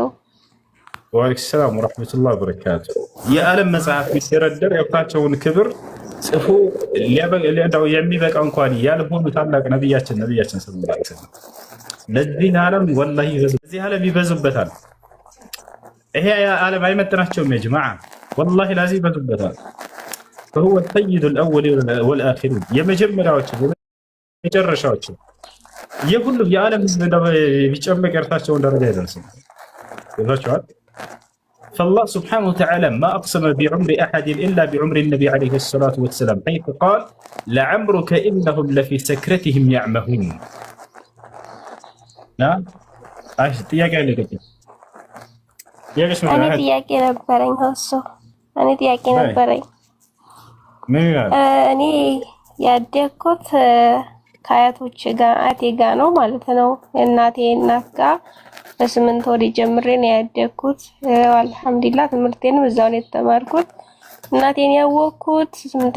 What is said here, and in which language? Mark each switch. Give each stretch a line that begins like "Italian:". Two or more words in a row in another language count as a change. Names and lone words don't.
Arabic: وعليكم السلام ورحمة الله وبركاته።
Amharic: የዓለም መጽሐፍ ሲደረደር የእርሳቸውን ክብር ጽፎ የሚበቃ እንኳን ያልሆኑ ታላቅ ነቢያችን ሰለላሁ
Arabic: عليه وسلم
Amharic: ለዚህ ዓለም ወላሂ በዚህ ዓለም ይበዙበታል። ይሄ ዓለም አይመጥናቸውም።
Arabic: يا جماعة والله الذي ይበዙበታል። فهو السيد الاولين والاخرين
Amharic: የመጀመሪያዎቹ የመጨረሻዎቹ የሁሉም የዓለም ህዝብ ቢጨመቅ እርሳቸውን ደረጃ ይደርሳል። ይዟቸዋል።
Arabic: فالله سبحانه وتعالى ما أقسم بعمر أحد إلا بعمر النبي عليه الصلاة والسلام حيث قال لعمرك إنهم لفي سكرتهم يعمهون.
Amharic: نعم ጥያቄ አለ ከዚህ እኔ ጥያቄ ነበረኝ። እኔ ጥያቄ ነበረኝ። እኔ ያደግኩት ከአያቶች ጋር አያቴ ጋር ነው ማለት ነው። የእናቴ እናት ጋር በ8 ወር ጀምሬ ነው ያደግኩት። አልሐምዱሊላህ ትምህርቴንም እዛው ነው የተማርኩት። እናቴን ያወቅኩት 8ኛ